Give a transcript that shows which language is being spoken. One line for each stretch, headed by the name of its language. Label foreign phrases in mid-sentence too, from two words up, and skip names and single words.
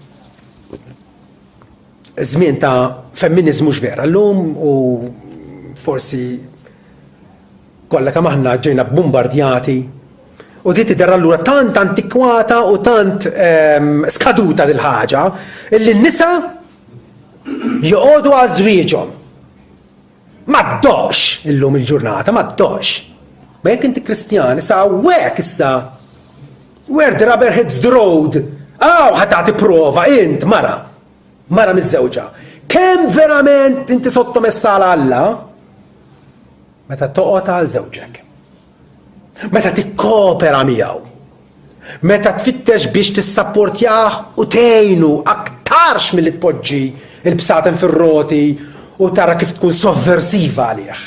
Maltese: Żmien ta' femminizmu x'vera llum u forsi kollha kemm aħna ġejna bombardjati u di tidher allura tant antikwata u tant skaduta dil ħaġa illi n-nisa joqogħdu għal żwieġhom. Ma ddoqx illum il-ġurnata, ma ddoqx. Ma jekk inti Kristjan, issa hawnhekk issa
English: where the rubber hits the road,
Maltese: ħatagħti prova int mara miż-żewġa. Kemm verament inti sottomessa għal Alla meta toqgħod għal żewġek. Meta tikkopera miegħu. Meta tfittex biex tissapportjah u tgħinu aktarx milli tpoġġi il-bsaten fir-roti u tara kif tkun sovversiva għalih.